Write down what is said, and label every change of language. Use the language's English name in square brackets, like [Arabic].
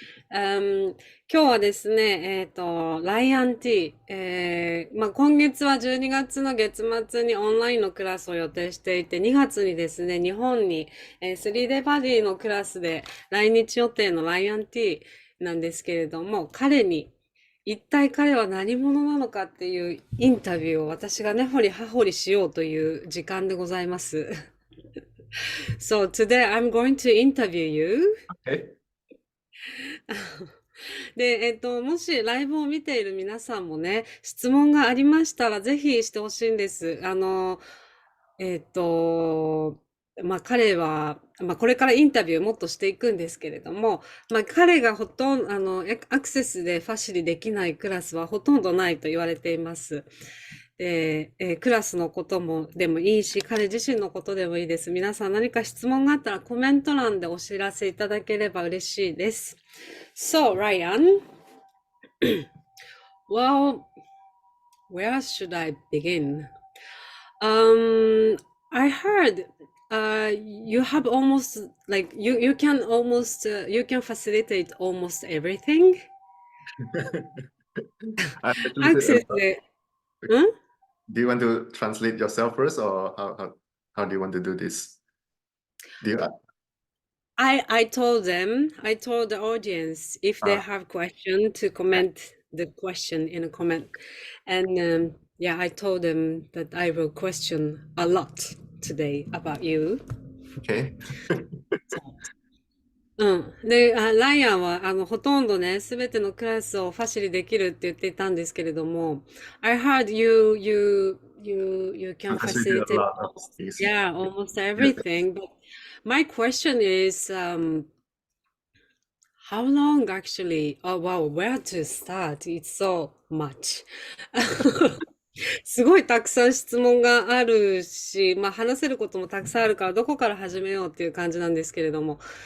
[Japanese] 今日はですね、ライアンティー、今月は12月の月末にオンラインのクラスを予定していて、2月にですね、日本に、3D バディのクラスで来日予定のライアンティーなんですけれども、一体彼は何者なのかっていうインタビューを私が根掘り葉掘りしようという時間でございます。 [English] So today I'm going to interview you. Okay. [Japanese] で、もしライブを見ている皆さんもね、質問がありましたらぜひしてほしいんです。えっと、彼は、これからインタビューもっとしていくんですけれども、彼がほとんど、アクセスでファシリできないクラスはほとんどないと言われています。で、クラスのこともでもいいし、彼自身のことでもいいです。皆さん何か質問があったらコメント欄でお知らせいただければ嬉しいです。 [English] So, Ryan, well, where should I begin? Um, I heard you have almost like you can almost you can facilitate almost everything. I actually said, [Japanese] アクセスで、ん [English] do you want to translate yourself first, or how do you want to do this? Do you, I told the audience if they uh, have question to comment the question in a comment, and yeah, I told them that I will question a lot today about you. okay. [Japanese] うん。で、ライアンは、ほとんどね、すべてのクラスをファシリできるって言っていたんですけれども、 [English] I heard you I can facilitate lot of almost, things. yeah, almost Yes. everything. But my question is, how long actually? Oh, wow, where to start? It's so much. [Japanese] すごいたくさん質問があるし、話せることもたくさんあるから、どこから始めようっていう感じなんですけれども。